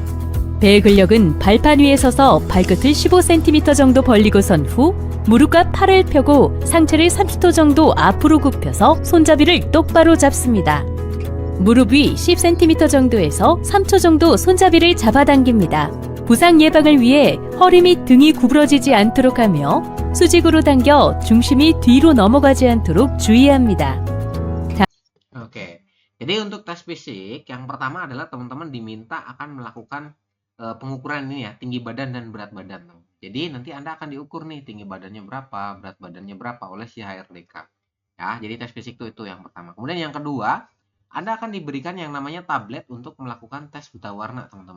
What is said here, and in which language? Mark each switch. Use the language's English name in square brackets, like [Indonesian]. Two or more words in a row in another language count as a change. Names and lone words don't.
[Korean] 배 근력은 발판 위에 서서 발끝을 15cm 정도 벌리고 선 후 무릎과 팔을 펴고 상체를 30도 정도 앞으로 굽혀서 손잡이를 똑바로 잡습니다. 무릎 위 10cm 정도에서 3초 정도 손잡이를 잡아당깁니다. 부상 예방을 위해 허리 및 등이 구부러지지 않도록 하며 수직으로 당겨 중심이 뒤로 넘어가지 않도록 주의합니다. [Indonesian] Oke, jadi untuk tes fisik yang pertama adalah teman-teman diminta akan melakukan pengukuran ini ya, tinggi badan dan berat badan. Jadi nanti Anda akan diukur nih tinggi badannya berapa, berat badannya berapa oleh si HRDK. Ya, jadi tes fisik itu yang pertama. Kemudian yang kedua, Anda akan diberikan yang namanya tablet untuk melakukan tes buta warna, teman-teman.